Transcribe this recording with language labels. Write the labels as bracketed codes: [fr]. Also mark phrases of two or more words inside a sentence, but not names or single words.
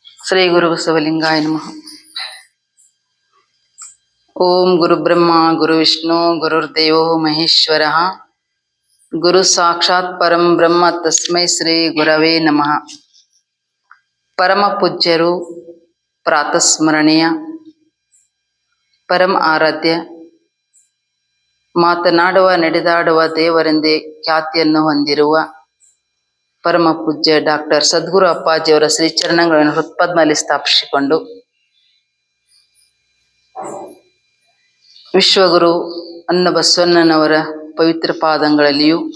[sa] ಶ್ರೀ ಗುರು ಬಸವಲಿಂಗಾಯ ನಮಃ. ಓಂ ಗುರು ಬ್ರಹ್ಮ ಗುರು ವಿಷ್ಣು ಗುರುರ್ದೇವೋ ಮಹೇಶ್ವರ ಗುರು ಸಾಕ್ಷಾತ್ ಪರಂ ಬ್ರಹ್ಮ ತಸ್ಮೈ ಶ್ರೀ ಗುರವೇ ನಮಃ. [kn] ಪರಮ ಪೂಜ್ಯರು, ಪ್ರಾತಸ್ಮರಣೀಯ, ಪರಂ ಆರಾಧ್ಯ, ಮಾತನಾಡುವ ನಡೆದಾಡುವ ದೇವರೆಂದೇ ಖ್ಯಾತಿಯನ್ನು ಹೊಂದಿರುವ ಪರಮ ಪೂಜ್ಯ ಡಾಕ್ಟರ್ ಸದ್ಗುರು ಅಪ್ಪಾಜಿಯವರ ಶ್ರೀಚರಣಗಳನ್ನು ಹೃತ್ಪದ್ಮದಲ್ಲಿ ಸ್ಥಾಪಿಸಿಕೊಂಡು ವಿಶ್ವಗುರು ಅನ್ನ ಬಸವಣ್ಣನವರ ಪವಿತ್ರ ಪಾದಂಗಳಲ್ಲಿಯೂ